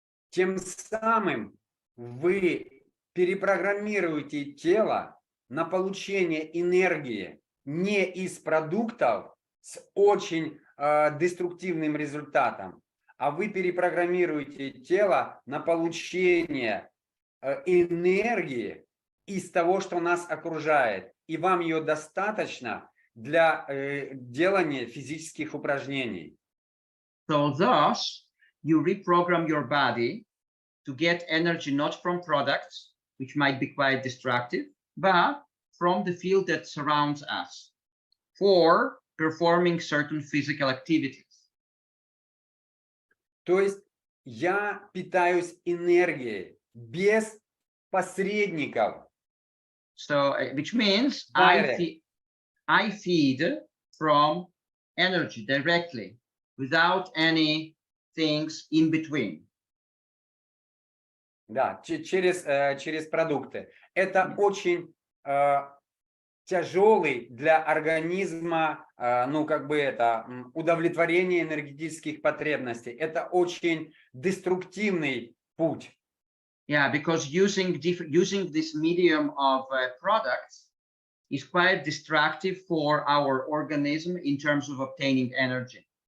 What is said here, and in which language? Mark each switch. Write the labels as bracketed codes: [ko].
[ru] Тем самым вы перепрограммируете тело на получение энергии не из продуктов с очень деструктивным результатом, а вы перепрограммируете тело на получение энергии из того, что нас окружает, и вам ее достаточно для делания физических упражнений. [en] So thus, you reprogram your body to get energy not from products, which might be quite destructive, but from the field that surrounds us for performing certain physical activities. [ru] То есть я питаюсь энергией без посредников. [en] So, which means Direct. I feed from energy directly, without any things in between. [ru] Да, через продукты. Это очень тяжелый для организма, ну как бы это удовлетворение энергетических потребностей. Это очень деструктивный путь. [en] Yeah, because using this medium of products is quite destructive for our organism in terms of obtaining energy.